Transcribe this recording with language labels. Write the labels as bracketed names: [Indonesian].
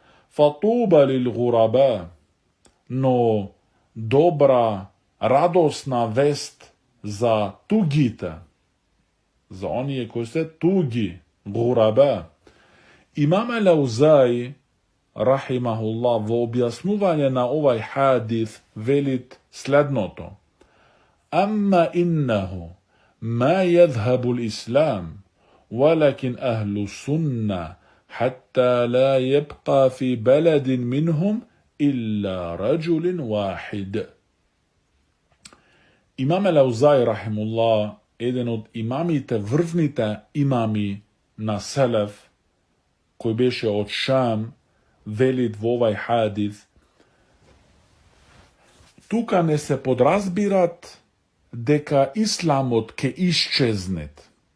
[Arabic] Фатуба лил гураба, [Macedonian] но добра, радосна вест за тугите, за оние кои се туги, гураба. Имам Алаузаи, рахимахуллах, во објаснување на овај хадис велит следното. [Arabic] Амма иннаху ма јадхабу l'ислам, ولكن أهل السنة حتى لا يبقى في بلد منهم إلا رجل واحد. [Macedonian] Имам Алаузаи, рахимуллах, еден од имамите, врвните имами на Селеф, кој беше од Шам, велит во овај хадис, тука не се подразбират дека исламот ке исчезнет.